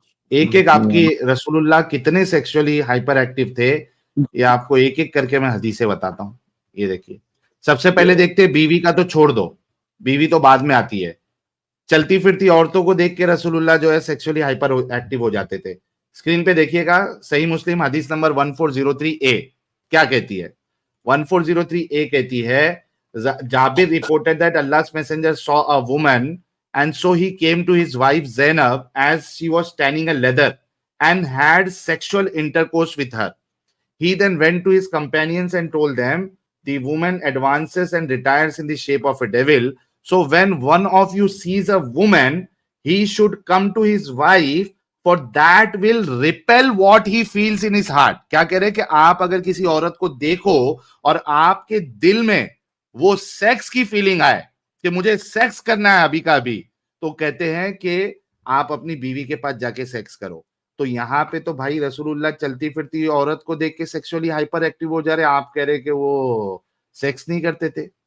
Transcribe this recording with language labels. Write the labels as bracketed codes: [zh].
[hi] एक एक आपकी रसूलुल्लाह कितने सेक्सुअली हाइपर एक्टिव थे, ये आपको एक एक करके मैं हदीसें बताता हूँ। ये देखिए, सबसे पहले देखते हैं, बीवी का तो छोड़ दो, बीवी तो बाद में आती है। चलती फिरती औरतों को देख के रसूलुल्लाह जो है सेक्सुअली हाइपर एक्टिव हो जाते थे। स्क्रीन पे देखिएगा, सही मुस्लिम हदीस नंबर 1403 ए क्या कहती है? [en] 1403 [hi] ए कहती है, [en] Jabir reported that Allah's messenger saw a woman and so he came to his wife Zainab as she was tanning a leather and had sexual intercourse with her. He then went to his companions and told them, the woman advances and retires in the shape of a devil. So when one of you sees a woman, he should come to his wife, for that will repel what he feels in his heart. [hi] क्या कह रहे हैं कि आप अगर किसी औरत को देखो और आपके दिल में वो सेक्स की फीलिंग आए कि मुझे सेक्स करना है अभी का अभी, तो कहते हैं कि आप अपनी बीवी के पास जाके सेक्स करो। तो यहाँ पे तो भाई रसूलुल्लाह चलती फिरती औरत को देख के सेक्सुअली हाइपर एक्टिव हो जा रहे, आप कह रहे कि वो सेक्स नहीं करते थे।